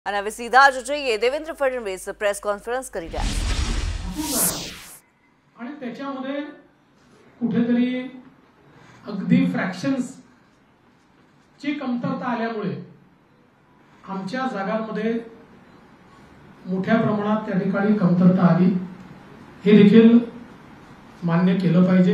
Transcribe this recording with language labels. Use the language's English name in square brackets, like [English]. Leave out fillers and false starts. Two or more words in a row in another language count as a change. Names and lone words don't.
[Gujarati] અને હવે સીધા જ જોઈએ દેવેન્દ્ર ફડણવીસ [English] press conference [Gujarati] કરી રહ્યા [Marathi] आणि त्याच्यामध्ये कुठेतरी अगदी फ्रॅक्शन्स ची कमतरता आल्यामुळे आमच्या जागांमध्ये मोठ्या प्रमाणात त्या ठिकाणी कमतरता आली हे देखील मान्य केलं पाहिजे।